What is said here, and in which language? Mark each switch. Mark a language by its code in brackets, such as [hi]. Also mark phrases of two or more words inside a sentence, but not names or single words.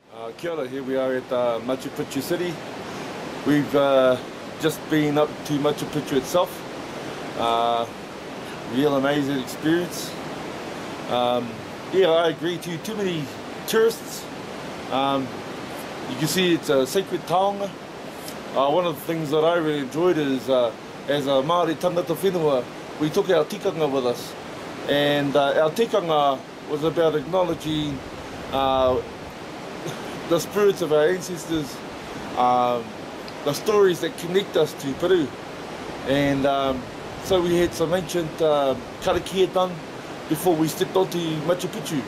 [mi] Kia ora, [en] here we are at Machu Picchu City. We've just been up to Machu Picchu itself. Real amazing experience. Yeah, I agree too many tourists. You can see it's a sacred taonga. One of the things that I really enjoyed is as a Māori [mi] tangata whenua, [en] we took our tikanga with us. And our tikanga was about acknowledging the spirits of our ancestors, the stories that connect us to Peru. And so we had some ancient karakia done before we stepped onto Machu Picchu.